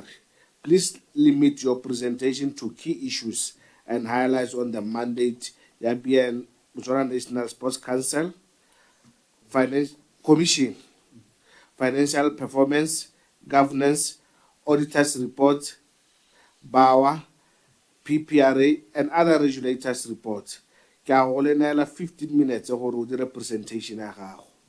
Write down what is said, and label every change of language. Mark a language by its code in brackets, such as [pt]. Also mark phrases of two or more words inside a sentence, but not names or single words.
[en] Please limit your presentation to key issues and highlights on the mandate, the BNSC National Sports Council, Finance Commission, financial performance, governance, auditors report, BAWA, PPRA, and other regulators report. [tn] Ke a go lenela 15 minutes gore o dire presentation ya gago.